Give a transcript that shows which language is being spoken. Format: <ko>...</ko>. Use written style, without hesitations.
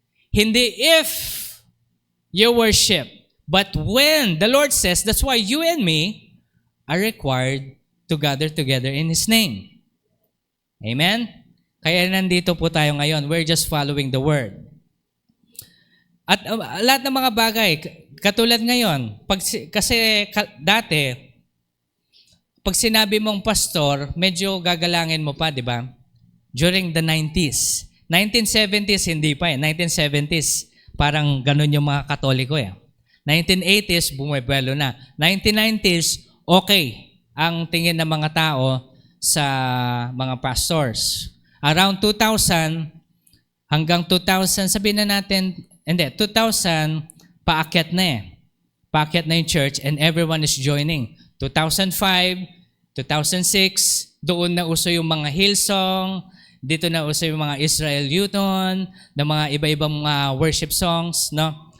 <en>Hindi if you worship, but when. The Lord says, that's why you and me are required to gather together in His name. Amen?</en> <tl>Kaya nandito po tayo ngayon.</tl> <en>We're just following the Word.</en> <tl>At lahat ng mga bagay, katulad ngayon, dati, pag sinabi mong pastor, medyo gagalangin mo pa, di ba? During the 90s. 1970s, hindi pa eh. 1970s, parang ganun yung mga Katoliko eh. 1980s, bumibelo na. 1990s, okay ang tingin ng mga tao sa mga pastors. Around 2000 hanggang 2000, sabihin na natin, 2000, paakyat na eh. Paakyat na yung</tl> <en>church and everyone is joining.</en> <tl>2005, 2006, doon na uso yung mga Hillsong, dito na uso yung mga Israel Newton, na mga iba-ibang mga worship songs, no?</tl>